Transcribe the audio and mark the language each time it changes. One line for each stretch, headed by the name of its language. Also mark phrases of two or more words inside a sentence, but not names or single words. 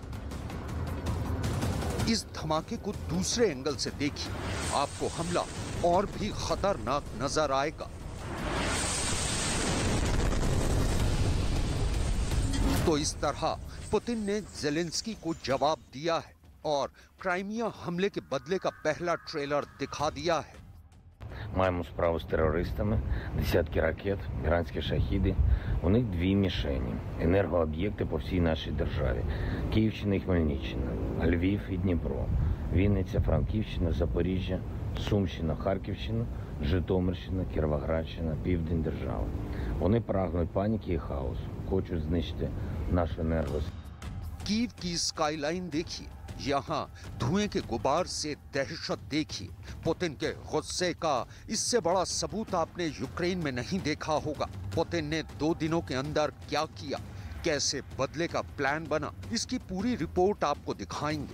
Hindi: इस धमाके को दूसरे एंगल से देखिए, आपको हमला और भी खतरनाक नजर आएगा। तो इस तरह पुतिन ने ज़ेलेंस्की को जवाब दिया है। और क्राइमिया हमले के बदले का पहला ट्रेलर दिखा दिया है।
Ukrainian: Маємо справу з терористами, десятки ракет, іранські шахіди. У них дві мішені – енергооб'єкти по всій нашій державі. Київщина і Хмельниччина, Львів і Дніпро, Вінниця, Франківщина, Запоріжжя, Сумщина, Харківщина, Житомирщина, Кіровоградщина, Південь держави. Вони прагнуть паніки і хаосу, хочуть знищити нашу енергосистему.
Hindi: कीव की स्काईलाइन देखिए, यहाँ धुएं के गुबार से दहशत देखिए। पुतिन के गुस्से का इससे बड़ा सबूत आपने यूक्रेन में नहीं देखा होगा। पुतिन ने 2 दिनों के अंदर क्या किया, कैसे बदले का प्लान बना, इसकी पूरी रिपोर्ट आपको दिखाएंगे।